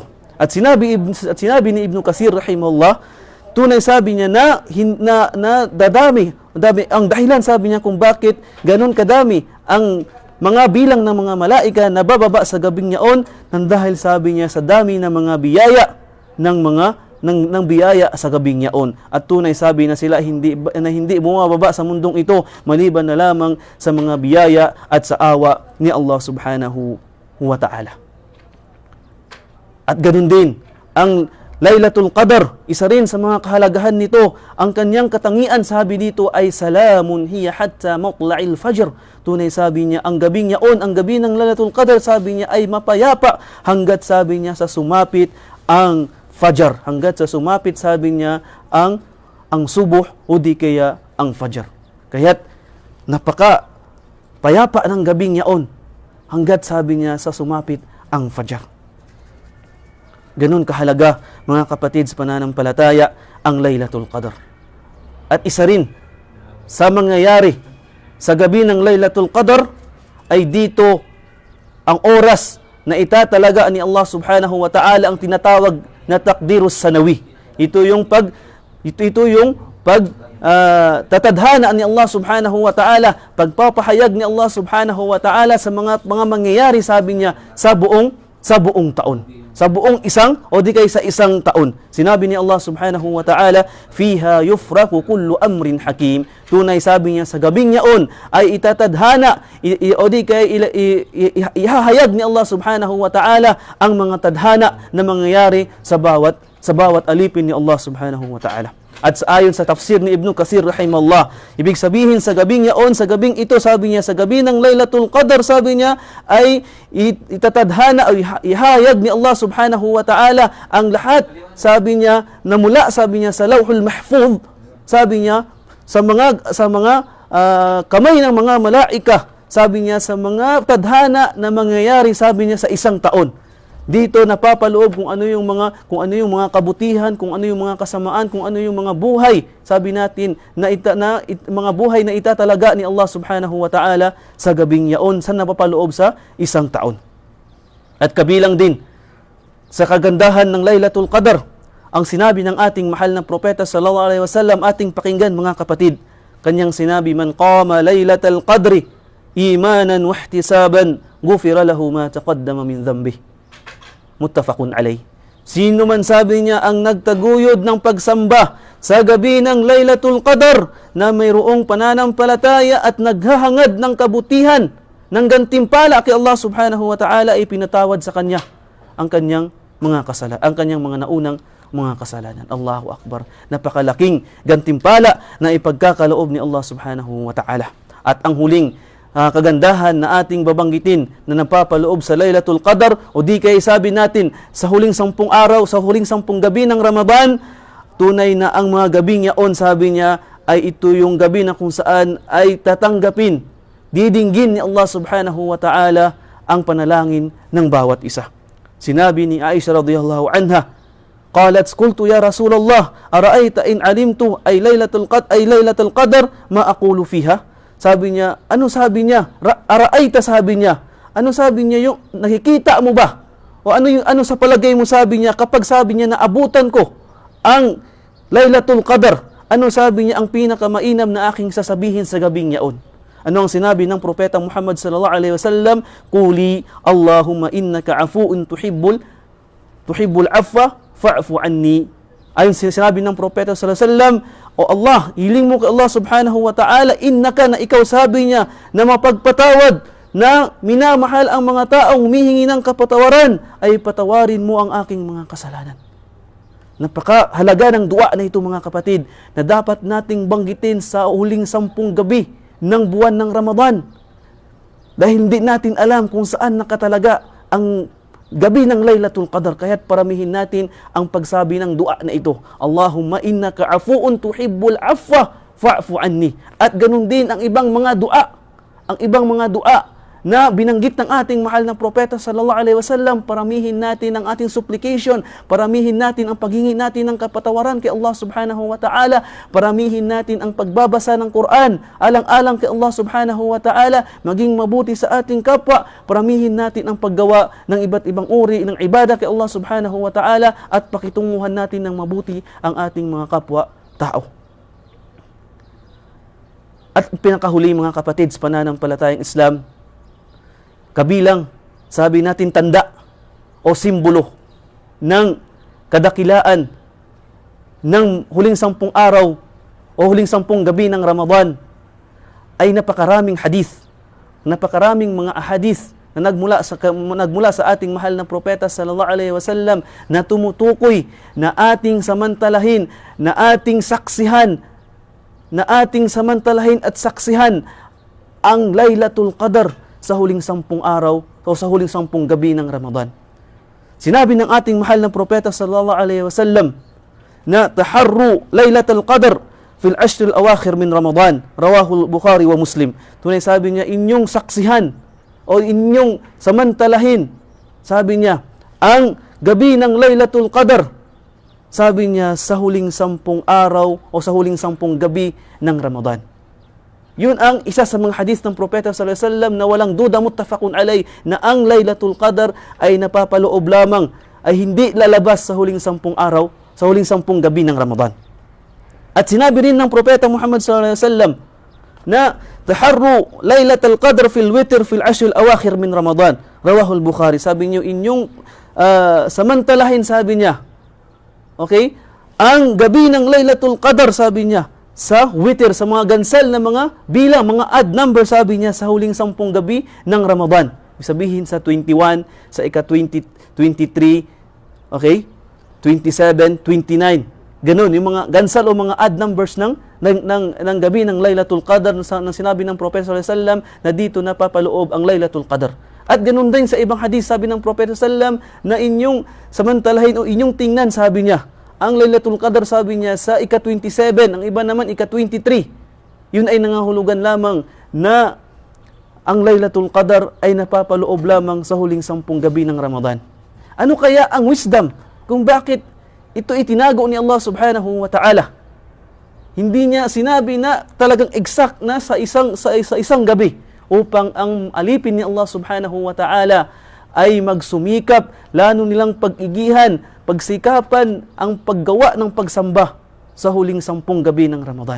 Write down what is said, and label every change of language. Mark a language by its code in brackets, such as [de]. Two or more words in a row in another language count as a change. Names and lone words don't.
[tl] At sinabi ni Ibn Kathir rahimahullah, tunay sabi niya na dadami ang dahilan, sabi niya, kung bakit ganun kadami ang mga bilang ng mga malaika na bababa sa gabing yaon, nang dahil sabi niya sa dami ng mga biyaya ng biyaya sa gabing yaon. At tunay sabi na sila hindi bumababa sa mundong ito maliban na lamang sa mga biyaya at sa awa ni Allah [ar] سبحانه وتعالى. [tl] At ganun din ang Laylatul Qadr, isa rin sa mga kahalagahan nito, ang kanyang katangian, sabi dito, ay [ar] سلام هي حتى مطلع الفجر. [tl] Tunay sabi niya, ang gabing yaon, ang gabi ng Laylatul Qadr, sabi niya, ay mapayapa hanggat, sabi niya, sa sumapit ang Fajr, hanggat sa sumapit, sabi niya, ang subuh o di kaya ang Fajr. Kaya't napaka payapa ng gabing yaon hanggat, sabi niya, sa sumapit ang Fajr. Ganun kahalaga, mga kapatid sa pananampalataya, ang Laylatul Qadr. At isa rin sa mangyayari sa gabi ng Laylatul Qadr ay dito ang oras na itatalaga ni Allah [ar] سبحانه وتعالى, [tl] ang tinatawag na [ar] التقدير السنوي. [tl] Ito yung tatadhana ni Allah [ar] سبحانه وتعالى, [tl] pagpapahayag ni Allah [ar] سبحانه وتعالى [tl] sa mga mangyayari, sabi niya, sa buong taon. Sa buong sa isang taon. Sinabi ni [ar] الله سبحانه وتعالى فيها يفرق كل أمر حكيم. [tl] Tunay, sabi niya, sa gabing yaon ay itatadhana ihahayag ni Allah [ar] سبحانه وتعالى [tl] ang mga tadhana na mangyayari sa bawat alipin ni Allah [ar] سبحانه وتعالى. [tl] At ayon sa tafsir ni Ibn Kathir rahimahullah, ibig sabihin sa gabing yaon, sa gabing ito, sabi niya, sa gabi ng Laylatul Qadr, sabi niya, ay itatadhana o ihayag ni Allah [ar] سبحانه وتعالى [tl] ang lahat, sabi niya, na mula, sabi niya, sa [ar] اللوح المحفوظ, [tl] sabi niya, sa mga kamay ng mga malaika, sabi niya, sa mga tadhana na mangyayari, sabi niya, sa isang taon. Dito napapaloob kung ano yung mga kabutihan, kung ano yung mga kasamaan, kung ano yung mga buhay, sabi natin, mga buhay na itatalaga ni Allah [ar] سبحانه وتعالى [tl] sa gabing yaon, sa napapaloob sa isang taon. At kabilang din sa kagandahan ng Laylatul Qadr, ang sinabi ng ating mahal na propeta [ar] صلى الله عليه وسلم, [tl] ating pakinggan, mga kapatid. Kanyang sinabi, [ar] من قام ليلة القدر إيمانا واحتسابا غفر له ما تقدم من ذنبه. متفق عليه. [tl] Sino man, sabi niya, ang nagtaguyod ng pagsamba sa gabi ng Laylatul Qadr na mayroong pananampalataya at naghahangad ng kabutihan, ng gantimpala kay Allah [ar] سبحانه وتعالى, [tl] ay pinatawad sa kanya ang kanyang mga kasalanan, ang kanyang mga naunang mga kasalanan. [ar] الله أكبر. [tl] Napakalaking gantimpala na ipagkakaloob ni Allah [ar] سبحانه وتعالى. [tl] At ang huling kagandahan na ating babanggitin na napapaloob sa Laylatul Qadr, o di kaya sabi natin sa huling 10 araw, sa huling 10 gabi ng Ramadan, tunay na ang mga gabing yaon, sabi niya, ay ito yung gabi na kung saan ay tatanggapin, didinggin ni Allah [ar] سبحانه وتعالى [tl] ang panalangin ng bawat isa. Sinabi ni [ar] Aisha رضي الله عنها قالت قلت يا رسول الله أرأيت إن علمت أي ليلة القدر ما أقول فيها? [tl] Sabi niya, ano sabi niya? Ara'ayta, sabi niya. Ano sabi niya, yung nakikita mo ba? O ano sa palagay mo, sabi niya, kapag sabi niya na abutan ko ang Laylatul Qadr, ano sabi niya ang pinakamainam na aking sasabihin sa gabing yaon? Ano ang sinabi ng propeta Muhammad [ar] صلى الله عليه وسلم? قولي اللهم إنك عفو تحب العفو فاعف عني. [tl] Ayon sinabi ng propeta [ar] صلى الله عليه وسلم, [tl] o Allah, hiling mo kay Allah [ar] سبحانه وتعالى, [tl] innaka, na ikaw, sabi niya, na mapagpatawad, na minamahal ang mga taong humihingi ng kapatawaran, ay patawarin mo ang aking mga kasalanan. Napakahalaga ng dua na ito, mga kapatid, na dapat nating banggitin sa huling 10 gabi ng buwan ng Ramadan. Dahil hindi natin alam kung saan nakatalaga ang gabi ng Laylatul Qadr, kaya't paramihin natin ang pagsabi ng dua na ito. [ar] اللهم إنك عفو تحب العفو فاعف عني. [tl] At ganun din ang ibang mga dua. Ang ibang mga dua na binanggit ng ating mahal na propeta [ar] صلى الله عليه وسلم, [tl] paramihin natin ang ating supplication, paramihin natin ang paghingi natin ng kapatawaran kay Allah [ar] سبحانه وتعالى, [tl] paramihin natin ang pagbabasa ng Quran, alang-alang kay Allah [ar] سبحانه وتعالى, [tl] maging mabuti sa ating kapwa, paramihin natin ang paggawa ng iba't ibang uri ng ibadah kay Allah [ar] سبحانه وتعالى, [tl] at pakitunguhan natin ng mabuti ang ating mga kapwa tao. At pinakahuli mga kapatid sa pananampalatayang Islam, kabilang, sabi natin, tanda o simbolo ng kadakilaan ng huling 10 araw o huling 10 gabi ng Ramadan ay napakaraming hadith, napakaraming mga ahadith na nagmula sa ating mahal na propeta [ar] صلى الله عليه وسلم [tl] na tumutukoy na ating samantalahin, na ating saksihan at saksihan ang Laylatul Qadr sa huling 10 araw o sa huling 10 gabi ng Ramadan. Sinabi ng ating mahal na propeta [ar] صلى الله عليه وسلم na تحروا ليلة القدر في العشر الأواخر من رمضان رواه البخاري ومسلم. [tl] Tunay, sabi niya, inyong saksihan o inyong samantalahin, sabi niya, ang gabi ng Laylatul Qadr, sabi niya, sa huling 10 araw o sa huling 10 gabi ng Ramadan. Yun ang isa sa mga hadith ng propeta [ar] صلى الله عليه وسلم [tl] na walang duda, [ar] متفق عليه, [tl] na ang Laylatul Qadr ay napapaloob lamang, ay hindi lalabas sa huling 10 araw, sa huling 10 gabi ng Ramadan. At sinabi rin ng propeta Muhammad [ar] صلى الله عليه وسلم na تحروا ليلة القدر في الوتر في العشر الأواخر من رمضان رواه البخاري. [tl] Sabi niyo, inyong samantalahin, sabi niya, okay, ang gabi ng Laylatul Qadr, sabi niya, sa witr, sa mga gansal na mga bilang, mga [en] odd number, [tl] sabi niya, sa huling 10 gabi ng Ramadan. Sabihin sa 21, sa ika-20, 23, okay? 27, 29. Ganun, yung mga gansal o mga [en] odd numbers [tl] ng gabi ng Laylatul Qadr na sinabi ng Propeta [ar] صلى الله عليه وسلم [tl] na dito napapaloob ang Laylatul Qadr. At ganun din sa ibang hadith, sabi ng Propeta [ar] صلى الله عليه وسلم [tl] na inyong samantalahin o inyong tingnan, sabi niya, ang Laylatul Qadr, sabi niya, sa ika-27, ang iba naman ika-23. Yun ay nangahulugan lamang na ang Laylatul Qadr ay napapaloob lamang sa huling 10 gabi ng Ramadan. Ano kaya ang wisdom kung bakit ito itinago ni Allah [ar] سبحانه وتعالى? [tl] Hindi niya sinabi na talagang exact na sa isang gabi upang ang alipin ni Allah [ar] سبحانه وتعالى [tl] ay magsumikap, lalo nilang pag-igihan, pagsikapan ang paggawa ng pagsamba sa huling 10 gabi ng Ramadan.